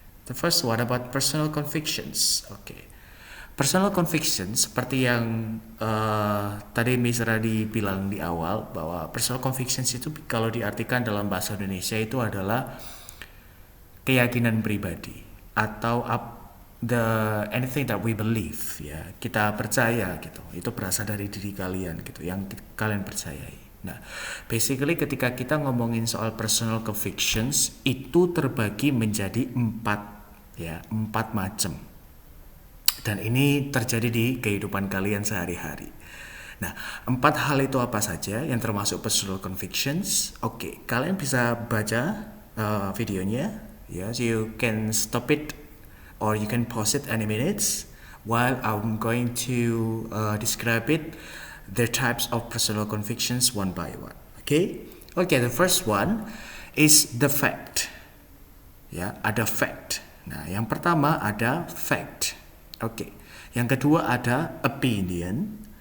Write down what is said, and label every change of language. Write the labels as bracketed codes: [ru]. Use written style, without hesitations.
[en] The first one about personal convictions. Okay. [id] Personal convictions seperti yang tadi Miss Radi bilang di awal, bahwa personal convictions itu kalau diartikan dalam bahasa Indonesia itu adalah keyakinan pribadi atau [en] anything that we believe, [id] ya, kita percaya gitu, itu berasal dari diri kalian gitu, yang kalian percayai. Nah, basically ketika kita ngomongin soal personal convictions itu terbagi menjadi empat macam, dan ini terjadi di kehidupan kalian sehari-hari. Nah, 4 hal itu apa saja yang termasuk personal convictions? Oke, kalian bisa baca videonya, ya, [en] so you can stop it or you can pause it any minutes while I'm going to describe it, the types of personal convictions one by one. Okay, the first one is the fact. [id] Ya, ada fact. Nah, yang pertama ada fact. Oke, yang kedua ada opinion.